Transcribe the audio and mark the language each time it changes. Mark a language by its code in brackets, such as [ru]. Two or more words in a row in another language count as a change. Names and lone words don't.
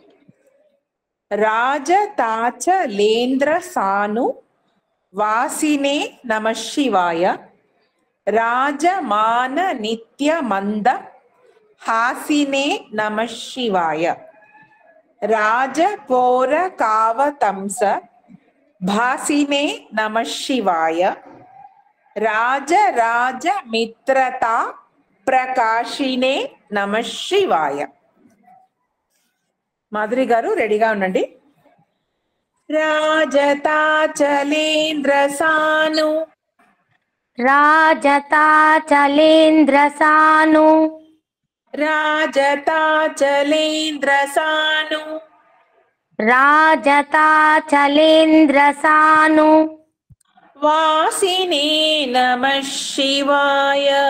[sa] రాజతాచలేంద్ర సాను వాసినే నమః శివాయ రాజమాన నిత్యమంద హాసినే నమః శివాయ రాజకోర కావతంస భాసినే నమః శివాయ రాజరాజ మిత్రతా ప్రకాశినే నమః శివాయ. [te] మాధురి గారు రెడీగా ఉండండి. [sa] రాజతాచలేంద్ర సాను राजताचलेन्द्र सानु రాజతాచలేంద్ర సాను राजताचलेन्द्र सानु వాసినే నమః శివాయ